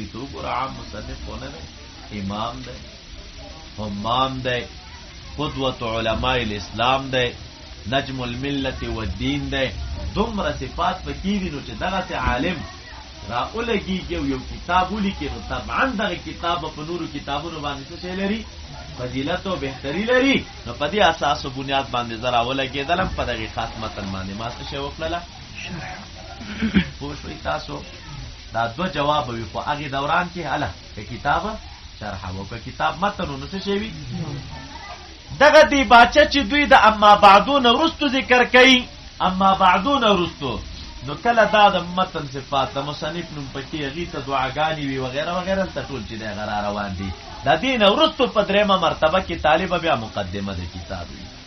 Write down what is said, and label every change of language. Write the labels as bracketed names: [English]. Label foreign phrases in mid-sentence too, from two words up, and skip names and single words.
[Pashto] تو ګور عام مصنف ونه دی امام دی همام دی [Arabic] قدوة علماء الاسلام [Pashto] دی [Arabic] نجم الملت والدین [Pashto] دی دومره صفات پکې دي نو چې دغه عالم را ولګي یو کتاب ولیکي نو طبعا دغه کتاب په نورو کتابونو باندې څه لري فضیلت او بهتري لري نو په دې اساس او بنیاد باندې زرا ولګېدلم په دغه خاص متن باندې ما څه شی وکړله پوه شوي تاسو. دا دوه جواب وي په هغې دوران کې هله که کتاب شرح و که کتاب متن نو څه شی وي دغه دی باچه چې دوی د اما بعدون وروستو ذکر کوي اما بعدون وروستو نو کله دا د متن صفات د مصنف نوم پکې هغې ته دعاګانې وي وغیره وغیره ته ټول چې دی هغه را روان دي. د دې نه وروستو په درېیمه مرتبه کې طالبه بیا مقدمه د کتاب وي.